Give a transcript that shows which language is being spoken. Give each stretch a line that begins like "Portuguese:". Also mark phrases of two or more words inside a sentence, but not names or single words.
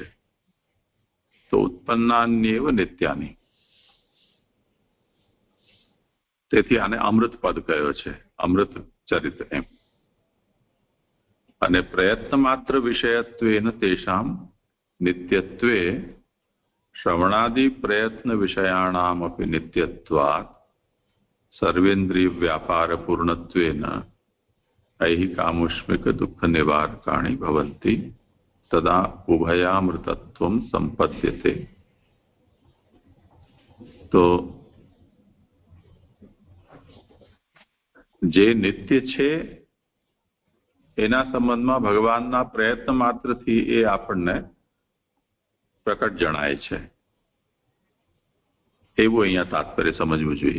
Gujarati: તો
Sanskrit: उत्पन्नान्येव नित्यानि,
Gujarati: તેથી આને અમૃત પદ કયો છે, અમૃત ચરિત્ર એમ.
Sanskrit: અને प्रयत्न मात्र विषयत्वेन तेषाम नित्यत्वे श्रवणादि प्रयत्न विषयाणामपि नित्यत्वात् सर्वेन्द्रिय व्यापार पूर्णत्वेन ऐहिकामुष्मिक दुःख निवारकाणि भवन्ति तदा उभयामृतत्वं संपद्यते।
Gujarati: तो જે નિત્ય છે એના સંબંધમાં ભગવાનના પ્રયત્ન માત્રથી એ આપણને પ્રકટ જણાય છે એવું અહીંયા તાત્પર્ય સમજવું જોઈએ।